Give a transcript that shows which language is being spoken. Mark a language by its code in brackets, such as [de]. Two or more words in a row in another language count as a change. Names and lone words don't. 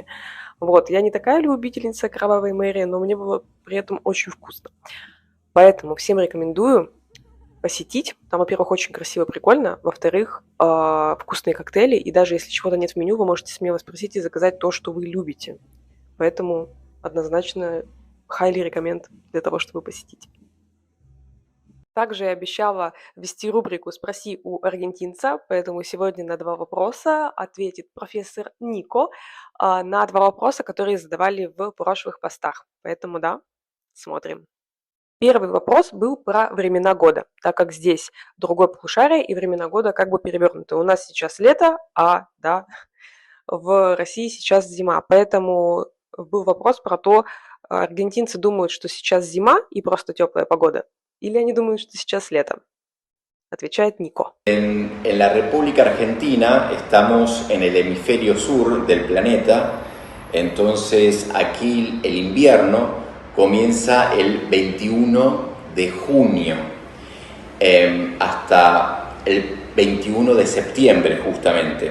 [ru] Вот, я не такая любительница кровавой Мэри, но мне было при этом очень вкусно. Поэтому всем рекомендую посетить. Там, во-первых, очень красиво, прикольно. Во-вторых, вкусные коктейли. И даже если чего-то нет в меню, вы можете смело спросить и заказать то, что вы любите. Поэтому однозначно [en] highly recommend [ru] для того, чтобы посетить. Также я обещала ввести рубрику «Спроси у аргентинца», поэтому сегодня на 2 вопроса ответит профессор Нико на 2 вопроса, которые задавали в прошлых постах. Поэтому да, смотрим. Первый вопрос был про времена года, так как здесь другое полушарие и времена года как бы перевернуты. У нас сейчас лето, да, в России сейчас зима. Поэтому был вопрос про то, аргентинцы думают, что сейчас зима и просто теплая погода, или они думают, что сейчас лето. Отвечает Нико. [es] En la República Argentina estamos en el hemisferio sur del planeta, entonces aquí el invierno comienza el 21 de junio hasta el 21 de septiembre justamente.